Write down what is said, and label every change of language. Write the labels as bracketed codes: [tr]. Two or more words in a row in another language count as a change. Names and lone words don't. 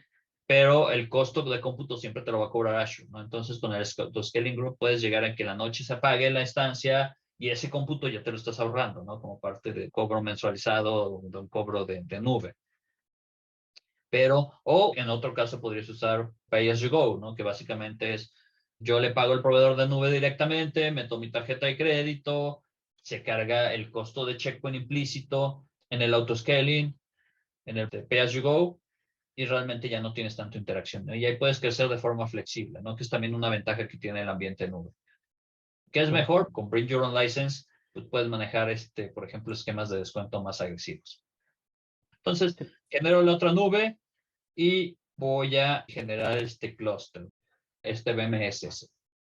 [es] Pero el costo de cómputo siempre te lo va a cobrar Azure, ¿no? Entonces, con el [en] autoscaling group [es] puedes llegar a que la noche se apague la instancia y ese cómputo ya te lo estás ahorrando, ¿no? Como parte de cobro mensualizado, de un cobro de nube. Pero, o en otro caso podrías usar [en] Pay as you go, [es] ¿no? Que básicamente es, yo le pago al proveedor de nube directamente, meto mi tarjeta de crédito, se carga el costo de checkpoint implícito en el autoscaling, en el [en] Pay as you go, [es] y realmente ya no tienes tanta interacción, ¿no? Y ahí puedes crecer de forma flexible, ¿no? Que es también una ventaja que tiene el ambiente nube. ¿Qué es mejor? Con [en] Bring Your Own License, [es] pues puedes manejar, por ejemplo, esquemas de descuento más agresivos. Entonces, genero la otra nube y voy a generar este clúster, este BMSS.